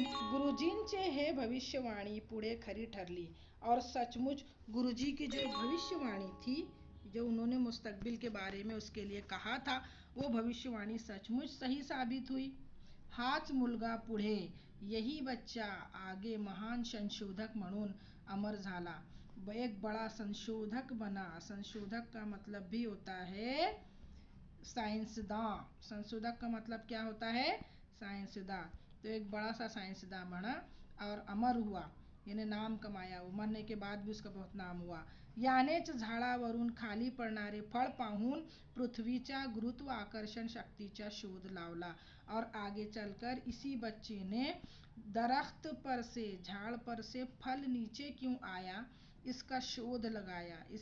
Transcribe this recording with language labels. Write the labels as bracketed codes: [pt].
[mr] गुरुजींचे हे भविष्यवाणी पुढे खरी ठरली [hi] और सचमुच गुरुजी की जो भविष्यवाणी थी, जो उन्होंने मुस्तकबिल के बारे में उसके लिए कहा था, वो भविष्यवाणी सचमुच सही साबित हुई। [mr] हाच मुलगा पुढे, [hi] यही बच्चा आगे [mr] महान संशोधक म्हणून अमर झाला। [hi] एक बड़ा संशोधक बना। संशोधक का मतलब भी होता है साइंसदां। संशोधक का मतलब क्या होता है? साइंसदां। तो एक बड़ा सा साइंसदां बना और अमर हुआ, यानी नाम कमाया। वो मरने के बाद भी उसका बहुत नाम हुआ। [mr] यानेच झाडावरून खाली पडणारे फळ पाहून पृथ्वीच्या गुरुत्वाकर्षण शक्तीचा शोध लावला। [hi] और आगे चलकर इसी बच्चे ने दरख्त पर से, झाड़ पर से फल नीचे क्यों आया, इसका शोध लगाया।